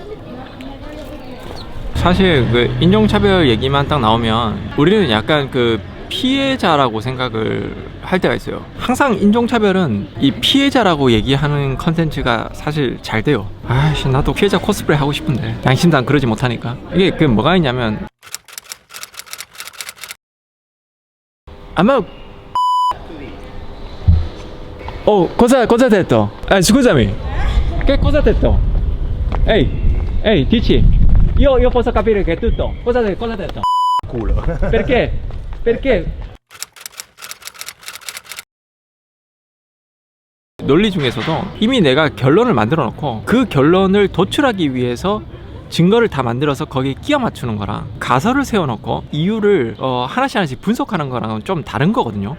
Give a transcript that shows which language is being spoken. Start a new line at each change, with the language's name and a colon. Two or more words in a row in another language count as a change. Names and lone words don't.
Korean: 사실 그 인종차별 얘기만 딱 나오면 우리는 약간 그 피해자라고 생각을 할 때가 있어요. 항상 인종차별은 이 피해자라고 얘기하는 컨텐츠가 사실 잘 돼요. 아이씨, 나도 피해자 코스프레 하고 싶은데 양심상 그러지 못하니까. 이게 그 뭐가 있냐면 아마
Italian: cosa ha detto? Scusami, che cosa ha detto? Ehi, dici, io posso capire che è tutto. cosa ha detto? Culo. Perché? Perché?
Korean: 논리 중에서도 이미 내가 결론을 만들어 놓고 그 결론을 도출하기 위해서 증거를 다 만들어서 거기에 끼워 맞추는 거랑 가설을 세워놓고 이유를 하나씩 분석하는 거랑은 좀 다른 거거든요.